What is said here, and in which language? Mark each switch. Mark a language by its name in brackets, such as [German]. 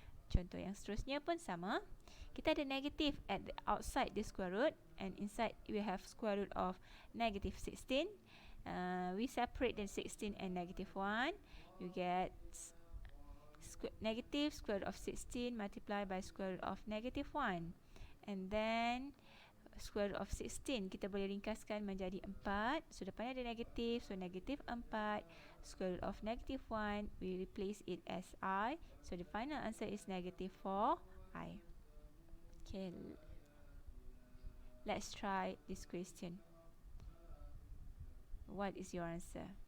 [Malay] Contoh yang seterusnya pun sama. Kita ada [English] negative at the outside the square root, and inside we have square root of negative 16. We separate the 16 and negative 1. You get negative square root of 16 multiplied by square root of negative 1. And then square root of 16 [Malay] kita boleh ringkaskan menjadi [English] 4. So [Malay] depannya ada [English] negative, so negative 4. Square root of negative 1, we replace it as I. So the final answer is negative 4I. Okay, let's try this question. What is your answer?